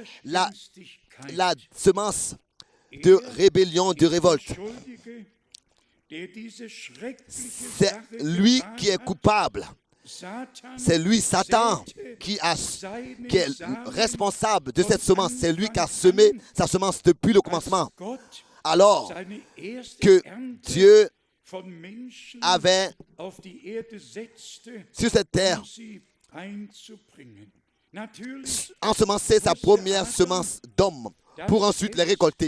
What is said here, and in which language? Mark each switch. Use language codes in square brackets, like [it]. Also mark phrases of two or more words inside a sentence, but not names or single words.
[fr] la, [de] Widerspenstigkeit. [fr] la semence de rébellion, de révolte. [de] Schuldige, der diese schreckliche [fr] C'est [de] Sache [fr] lui [de] getan [fr] qui est [de] hat, [fr] coupable C'est lui, Satan, qui est responsable de cette semence. C'est lui qui a semé sa semence depuis le commencement. Alors que Dieu avait sur cette terre ensemencé sa première semence d'homme pour ensuite les récolter.